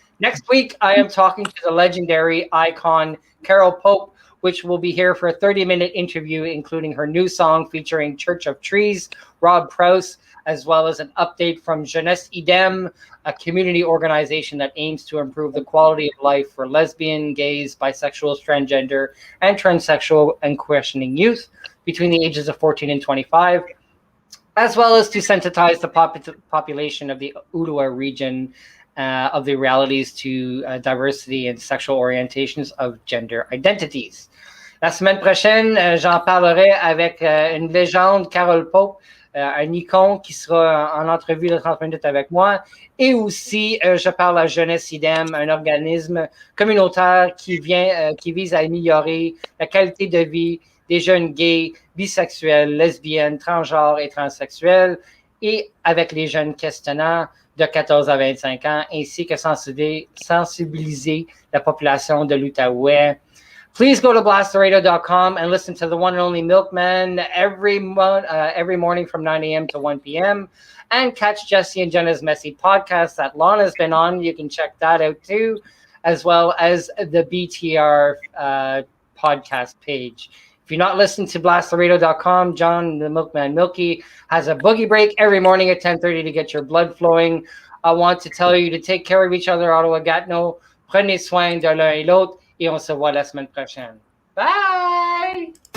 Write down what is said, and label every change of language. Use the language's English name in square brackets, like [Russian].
[English] Next week, I am talking to the legendary icon Carol Pope, which will be here for a 30-minute interview, including her new song featuring Church of Trees, Rob Prowse, as well as an update from Jeunesse Idem, a community organization that aims to improve the quality of life for lesbian, gays, bisexual, transgender, and transsexual and questioning youth between the ages of 14 and 25, as well as to sensitize the population of the Ottawa region of the realities to diversity and sexual orientations of gender identities. [French] La semaine prochaine, j'en parlerai avec une légende, Carol Pope, un icône qui sera en entrevue de 30 minutes avec moi. Et aussi, je parle à Jeunesse Idem, un organisme communautaire qui vise à améliorer la qualité de vie des jeunes gays, bisexuels, lesbiennes, transgenres et transsexuels, et avec les jeunes questionnants de 14 à 25 ans, ainsi que sensibiliser la population de l'Outaouais. [English] Please go to blasttheradio.com and listen to the one and only Milkman every morning from 9 a.m. to 1 p.m. And catch Jesse and Jenna's Messy podcast that Lana's been on. You can check that out too, as well as the BTR podcast page. If you're not listening to blasttheradio.com, John the Milkman Milky has a boogie break every morning at 10:30 to get your blood flowing. I want to tell you to take care of each other, Ottawa Gatineau. [French] Prenez soin de l'un et l'autre. Et on se voit la semaine prochaine. Bye!